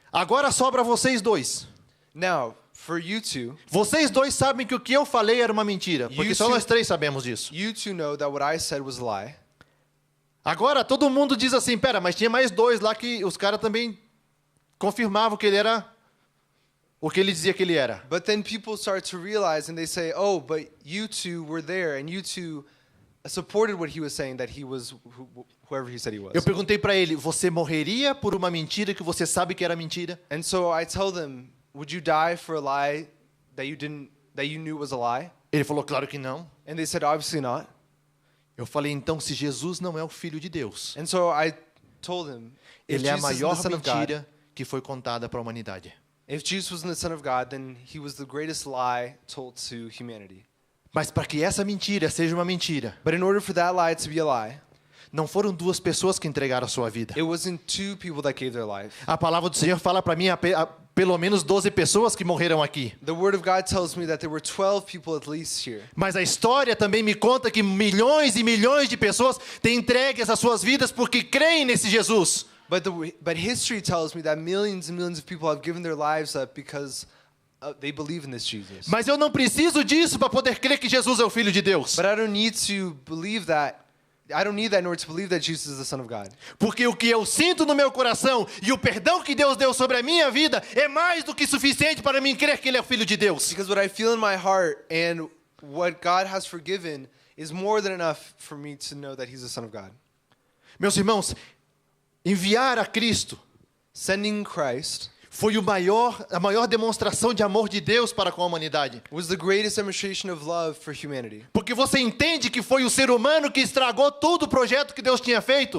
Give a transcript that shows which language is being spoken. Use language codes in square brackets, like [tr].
[pt] Agora sobra vocês 2. [en] Now, for you 2, [pt] Vocês 2 sabem que o que eu falei era uma mentira, porque [en] You [pt] só [en] two- [pt] nós 3 sabemos disso. [en] you 2 know that what I said was a lie. [pt] Agora todo mundo diz assim, pera, mas tinha mais 2 lá que os caras também confirmavam que ele era o que ele dizia que ele era. [en] But then people start to realize, and they say, oh, but you 2 were there, and you 2 supported what he was saying, that he was whoever he said he was. [pt] Eu perguntei para ele, você morreria por uma mentira que você sabe que era mentira? [en] And so I tell them, would you die for a lie that you knew was a lie? [pt] Ele falou, claro que não. [en] And they said, obviously not. [pt] Eu falei, então se Jesus não é o Filho de Deus, [en] And so I told him, if [pt] ele é a [en] Jesus isn't [pt] maior [en] the Son of God, [pt] mentira que foi contada para a humanidade. [en] if Jesus wasn't the Son of God, then he was the greatest lie told to humanity. [pt] Mas para que essa mentira seja uma mentira, [en] But in order for that lie to be a lie, [pt] Não foram duas pessoas que entregaram a sua vida. [en] It wasn't two people that gave their life. [pt] A palavra do Senhor fala para mim pelo menos 12 pessoas que morreram aqui. [en] The Word of God tells me that there were 12 people at least here. [pt] Mas a história também me conta que milhões e milhões de pessoas têm entregues as suas vidas porque creem nesse Jesus. [en] But history tells me that millions and millions of people have given their lives up because they believe in this Jesus. [pt] Mas eu não preciso disso para poder crer que Jesus é o Filho de Deus. [en] But I don't need to believe that. I don't need that in order to believe that Jesus is the Son of God. [pt] Porque o que eu sinto no meu coração e o perdão que Deus deu sobre a minha vida é mais do que suficiente para mim crer que Ele é o Filho de Deus. [en] Because what I feel in my heart and what God has forgiven is more than enough for me to know that He's the Son of God. [pt] Meus irmãos, enviar a Cristo [en] Sending Christ [pt] foi a maior demonstração de amor de Deus para com a humanidade. [en] was the greatest demonstration of love for humanity. [pt] Porque você entende que foi o ser humano que estragou todo o projeto que Deus tinha feito.